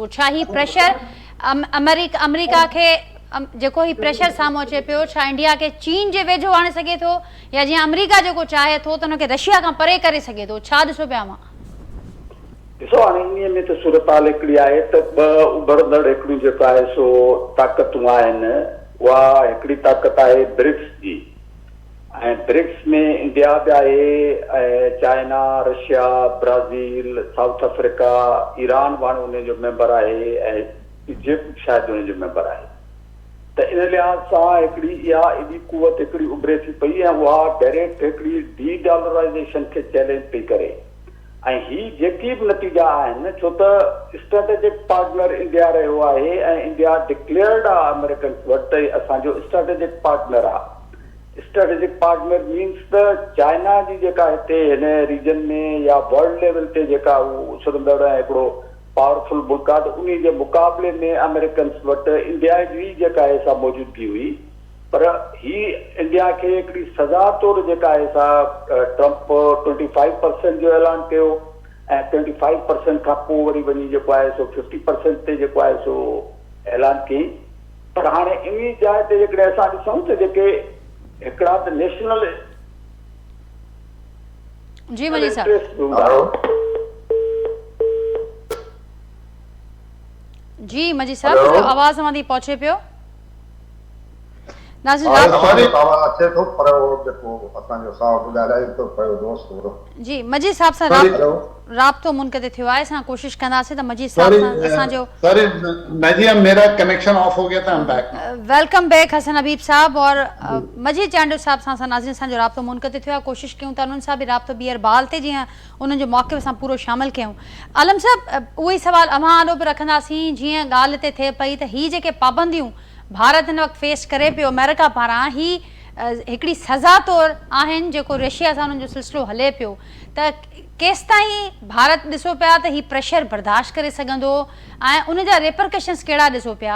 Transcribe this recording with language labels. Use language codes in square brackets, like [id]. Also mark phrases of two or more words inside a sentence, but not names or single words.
[sd] छा ही प्रेशर अमेरिका खे जेको ही प्रेशर साम्हूं अचे पियो, छा इंडिया खे चीन जे वेझो आणे सघे थो, या जीअं अमेरिका जेको चाहे थो त हुनखे रशिया खां परे करे सघे थो? छा ॾिसो पिया मां? ॾिसो हाणे इन में त सूरत हिकिड़ी आहे त ॿ उभरंदड़ हिकिड़ियूं जेको आहे सो ताक़तूं आहिनि। उहा हिकिड़ी ताक़त आहे ब्रिक्स जी, ऐं ब्रिक्स में इंडिया बि आहे, ऐं चाइना, रशिया, ब्राज़ील, साउथ अफ्रीका, ईरान वाणो उन जो मेंबर आहे, ऐं इजिप्ट शायदि उन जो मेंबर आहे। त इन लिहाज़ सां हिकिड़ी इहा एॾी कुवत हिकिड़ी उभरे थी पई, ऐं उहा डायरेक्ट हिकिड़ी [en] de dollarization [sd] खे चैलेंज पई करे। ऐं ही जेकी बि नतीजा आहिनि, छो त [en] strategic partner [sd] इंडिया रहियो आहे, ऐं इंडिया डिक्लेयर्ड आहे अमेरिकन वटि त असांजो [en] strategic partner [sd] आहे। [en] strategic partner means [sd] त चाइना जी जेका हिते हिन रीजन में या [en] world level [sd] ते जेका उछलंदड़ हिकिड़ो पावरफुल मुल्क आहे, त उन जे मुक़ाबले में अमेरिकन्स वटि इंडिया जी जेका आहे सा मौजूदगी हुई। पर ही इंडिया खे हिकिड़ी सज़ा तौरु जेका आहे सा ट्रंप 25% जो ऐलान कयो ऐं 25% खां पोइ वरी वञी जेको आहे सो 50% ते जेको आहे सो ऐलान कई। पर हाणे इन जाइ ते जेकॾहिं असां ॾिसूं त जेके हिकिड़ा त नेशनल जी मजीद साहब, इंटरेस्ट हूंदा। जी मजीद साहब, हेलो। आवाज़ हमारी पहुंचे पियो। नाज़रीन हाँ, रात सॉरी। आवाज़ अचे थो पर उहो जेको असांजो साहब ॻाल्हाए थो पियो दोस्त हो। जी मजीद साहब सां सॉरी। राब्तो मुनक़िद थियो आहे। असां कोशिश कंदासीं त मजीद साहब सां असांजो [ur] سوری نجیہ، میرا کنکشن آف ہو گیا تھا. [en] I'm back now। welcome back [sd] हसन हबीब साहब और मजीद चांडो साहब सां असां नाज़रीन असांजो राब्तो मुनक़िद थियो आहे। कोशिश कयूं था उन्हनि सां बि राब्तो ॿीहर बहाल थिए जीअं उन्हनि जो मौक़िफ़ असां पूरो शामिल कयूं। आलम साहब, उहो ई सवाल अव्हां आॾो बि रखंदासीं जीअं ॻाल्हि हिते थिए पई त ही जेके पाबंदियूं भारत हिन वक़्तु फेस करे पियो अमेरिका पारां, ही हिकिड़ी सज़ा तौरु आहिनि जेको रशिया सां उन्हनि जो सिलसिलो हले पियो, त केसि ताईं भारत ॾिसो पिया त ही प्रेशर बर्दाश्त करे सघंदो ऐं उन जा रिपरकशन्स कहिड़ा ॾिसो पिया?